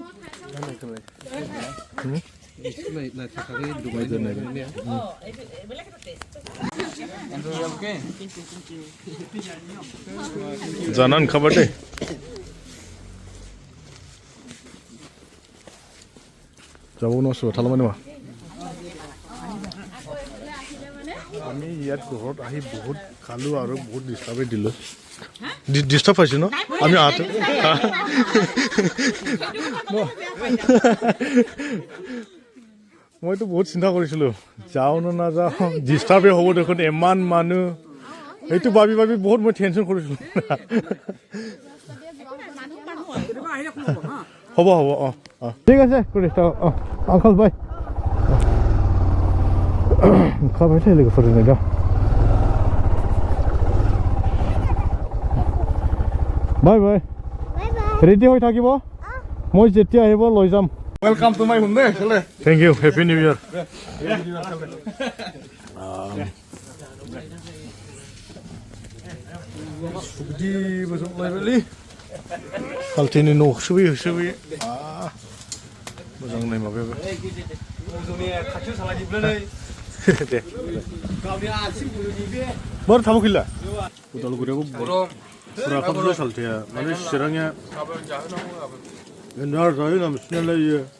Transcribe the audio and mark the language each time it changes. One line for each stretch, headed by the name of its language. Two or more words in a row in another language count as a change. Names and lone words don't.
Bodo: जाना ओंखारबाय दे जाबावनो सोरबा थालांबाय नामा
Assamese: আমি ইয়াত ঘৰত আহি বহুত খালোঁ আৰু বহুত ডিষ্টাৰ্বেই দিলোঁ ডিষ্টাৰ্ব পাইছোঁ ন আমি মইতো বহুত চিন্তা কৰিছিলোঁ যাওঁ নে নাযাওঁ ডিষ্টাৰ্বেই হ'ব দেখোন ইমান মানুহ সেইটো ভাবি বহুত মই টেনশ্যন কৰিছিলোঁ হ'ব অঁ ঠিক আছে আংকাল বাই
Bodo: ओंखारबायथाय लोगोफोरजों दा
Assamese: বাই বাই ৰেডি হৈ থাকিব মই যেতিয়া আহিব লৈ যাম
English: welcome to my home
Bodo: दे चले
English: thank you happy new year
Bodo: बिदिबो जोबलायबायलै खालथेनि न' होसोबोयो मोजां नाय माबायाबो खाथियाव सालायजोबलै दे गावनि आथिं बुलुनि बे बार थाबोखैला उदालगुरियावबो फुरा खामजोबबाय सालथेया माने चिरांनिया एन्डार जायो ना बिसिनालाय